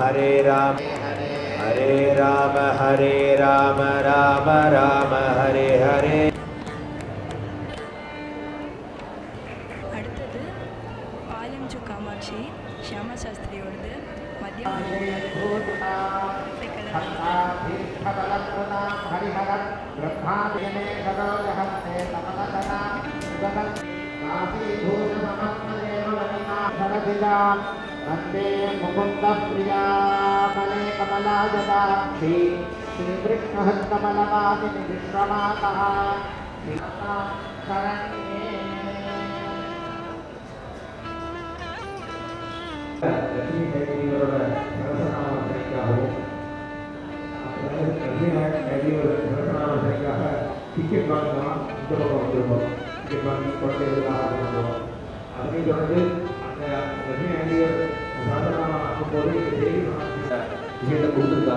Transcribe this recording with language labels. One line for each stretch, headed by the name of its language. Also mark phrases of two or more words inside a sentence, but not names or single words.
Sanskrit: हरे राम राम राम हरे हरे.
Tamil: அடுத்தது பாலஞ்சு காமாட்சி ஷியாமா சாஸ்திரியோடது மத்திய
Sanskrit: वन्दे मुकुन्द प्रिया मले कमलायताक्षी श्रीकृष्णहस्तकमलवासिनि विश्वमातः शरण्ये.
Tamil: लक्ष्मी हयग्रीवரோட சகஸ்ரநாமத்திற்காகவும் லக்ஷ்மி ஹயக்ரீவரோட சகஸ்ரநாமத்திற்காக டிக்கெட் வாங்கலாம். இந்த பக்கம் வந்துருக்கோம். டிக்கெட் வாங்கி குழந்தைகளுக்காக பண்ணுறோம். அதனைத் தொடர்ந்து அந்த லக்ஷ்மி ஹயக்ரீவர் சகஸ்ரநாமம் ஆக்கும்போது டெய்லி விஷயத்தை கொடுத்துருக்கா.